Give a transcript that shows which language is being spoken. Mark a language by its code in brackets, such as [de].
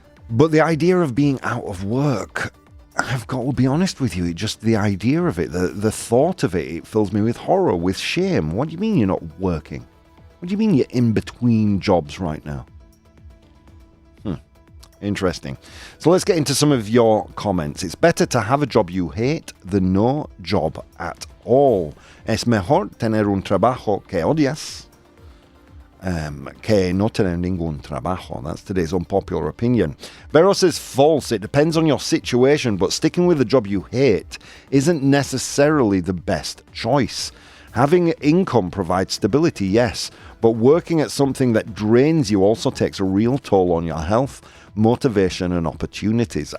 [en] But the idea of being out of work, I've got to be honest with you, just the idea of it, the thought of it fills me with horror, with shame. What do you mean you're not working? What do you mean you're in between jobs right now? Interesting. So let's get into some of your comments. It's better to have a job you hate than no job at all. [es] Es mejor tener un trabajo que odias que no tener ningún trabajo. [en] That's today's unpopular opinion. Vero says false. It depends on your situation, but sticking with a job you hate isn't necessarily the best choice. Having income provides stability, yes, but working at something that drains you also takes a real toll on your health, motivation, and opportunities.